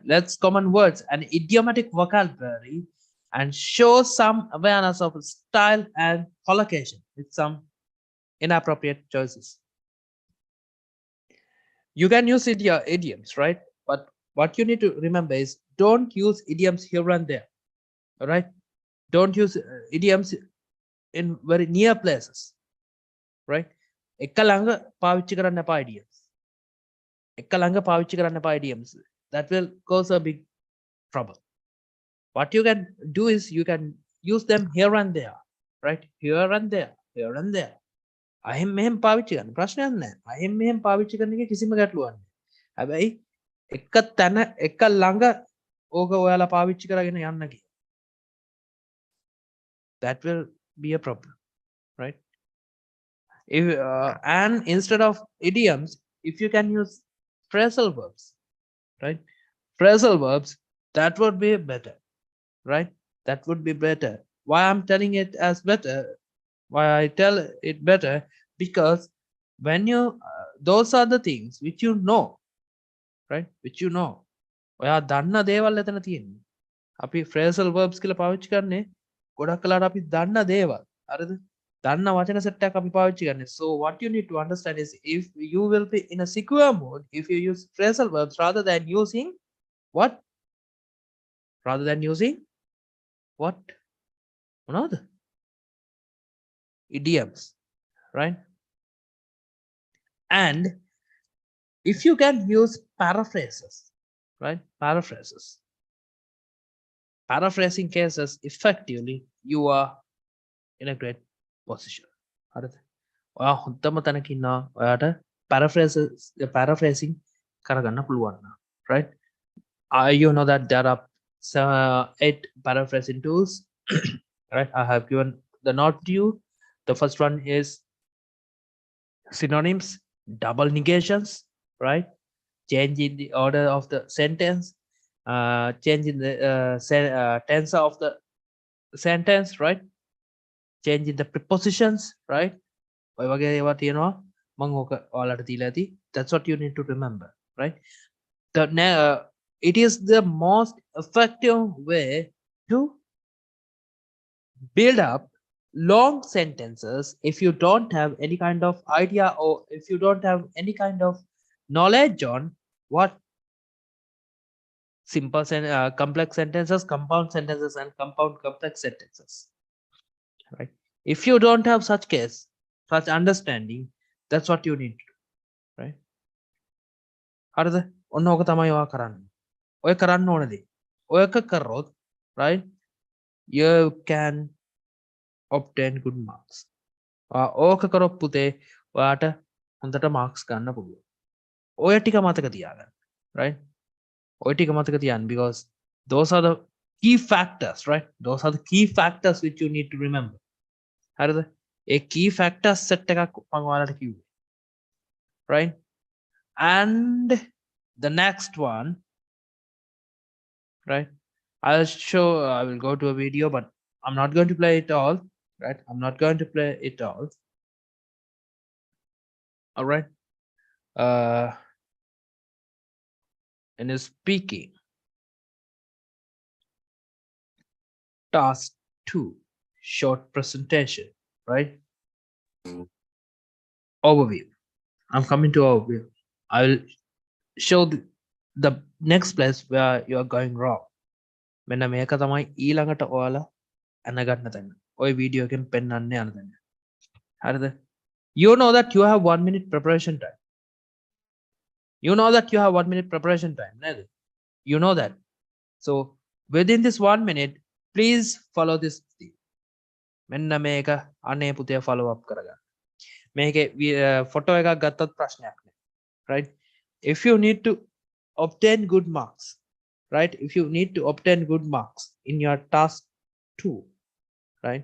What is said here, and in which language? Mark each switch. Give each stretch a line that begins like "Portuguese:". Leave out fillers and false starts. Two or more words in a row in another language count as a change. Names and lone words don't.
English: Less common words and idiomatic vocabulary, and show some awareness of style and collocation with some inappropriate choices. You can use idioms, right? But what you need to remember is don't use idioms here and there. All right. Don't use idioms in very near places, right?
Sinhala: එක ළඟ පාවිච්චි කරන්න එපා idioms. එක ළඟ පාවිච්චි කරන්න එපා idioms.
English: That will cause a big trouble. What you can do is you can use them here and there, right? Here and there, here and there.
Sinhala: අහෙන් මෙහෙම පාවිච්චි කරන්න ප්‍රශ්නයක් නැහැ. අහෙන් මෙහෙම පාවිච්චි කරන එක කිසිම ගැටලුවක් නැහැ. හැබැයි එක තැන එක ළඟ ඕක ඔයාලා පාවිච්චි කරගෙන යන්න කිය.
English: That will be a problem, right? If and instead of idioms, if you can use phrasal verbs, right? Phrasal verbs, that would be better, right? That would be better. Why I'm telling it as better? Why I tell it better? Because when you those are the things which you know, right? Which you know.
Sinhala: ඔයා දන්න දේවල් එතන තියෙන්නේ. අපි
English: phrasal verbs
Sinhala: කියලා පාවිච්චි කරන්නේ ගොඩක් කලාට අපි දන්න දේවල්. හරිද? දන්න වචන සෙට් එකක් අපි පාවිච්චි කරන්නේ.
English: So what you need to understand is if you will be in a secure mode if you use phrasal verbs rather than using what? Rather than using what? Another idioms, right? And if you can use paraphrases, right? Paraphrasing cases effectively, you are in a great position.
Sinhala: හරිද? ඔයා හොඳම තැනක ඉන්නවා. ඔයාට paraphrasing කරගන්න පුළුවන් නම්,
English: right? You know that there are 8 paraphrasing tools, right? I have given the note to you. The first one is synonyms, double negations, right? Changing the order of the sentence, changing the tense of the sentence, right? Changing the prepositions, right?
Sinhala: ඔය වගේ ඒවා තියෙනවා. මම ඕක ඔයාලට දීලා ඇති.
English: That's what you need to remember, right? It is the most effective way to build up long sentences if you don't have any kind of idea or if you don't have any kind of knowledge on what simple complex sentences, compound sentences, and compound complex sentences, right? If you don't have such case, such understanding, that's what you need to do, right?
Sinhala: හරිද? ඔන්න ඕක තමයි ඔයා කරන්නේ. ඔය කරන්න ඕන දේ. ඔයක කරොත්,
English: right, you can obtain good marks.
Sinhala: ඕක කරොත් පුතේ ඔයාට හොඳට marks ගන්න පුළුවන්. ඔය ටික මතක තියාගන්න, right? ඔය ටික මතක තියාගන්න,
English: because those are the key factors, right? Those are the key factors which you need to remember.
Sinhala: හරිද? ඒ
English: key factors set
Sinhala: එකක් මම ඔයාලට කිව්වේ,
English: right? And the next one, right, I will go to a video, but I'm not going to play it all, right? I'm not going to play it all right. In speaking, task 2, short presentation, right? Overview. I'm coming to overview. I will show the next place where you are going wrong.
Sinhala: මෙන්න මේක තමයි ඊළඟට ඔයාලා අනගන්න තැන. ඔය වීඩියෝ එකෙන් පෙන්වන්න යන තැන. හරිද?
English: You know that you have 1 minute preparation time. You know that you have 1 minute preparation time, නේද? You know that. So within this 1 minute, please follow this thing.
Sinhala: මෙන්න මේක අනේ පුතේ
English: follow up
Sinhala: කරගන්න. මේකේ photo එකක් ගත්තත් ප්‍රශ්නයක් නෑ.
English: Right? If you need to obtain good marks, right? If you need to obtain good marks in your task 2, right?